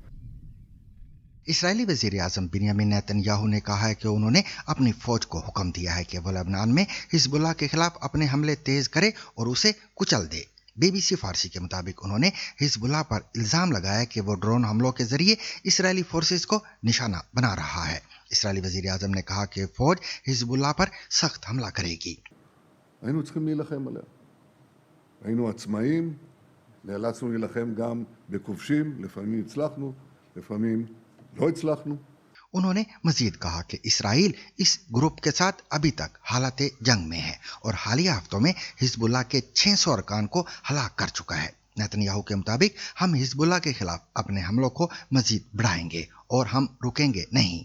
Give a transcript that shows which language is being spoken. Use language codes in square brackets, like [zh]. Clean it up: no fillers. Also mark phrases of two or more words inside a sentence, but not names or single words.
[ur] اسرائیلی وزیر اعظم بنیامین نیتن یاہو نے کہا ہے کہ انہوں نے اپنی فوج کو حکم دیا ہے کہ وہ لبنان میں حزب اللہ کے خلاف اپنے حملے تیز کرے اور اسے کچل دے. BBC فارسی کے مطابق انہوں نے حزب اللہ پر الزام لگایا کہ وہ ڈرون حملوں کے ذریعے اسرائیلی فورسز کو نشانہ بنا رہا ہے. اسرائیلی وزیر اعظم نے کہا کہ فوج حزب اللہ پر سخت حملہ کرے گی. [he] היינו צריכים להילחם עליה. היינו עצמאים, נאלצנו להילחם גם בכובשים, לפעמים הצלחנו, לפעמים לא הצלחנו. [ur] انہوں نے مزید کہا کہ اسرائیل اس گروپ کے ساتھ ابھی تک حالت جنگ میں ہے اور حالیہ ہفتوں میں حزب اللہ کے 600 ارکان کو ہلاک کر چکا ہے. نیتن یاہو کے مطابق ہم حزب اللہ کے خلاف اپنے حملوں کو مزید بڑھائیں گے اور ہم رکیں گے نہیں.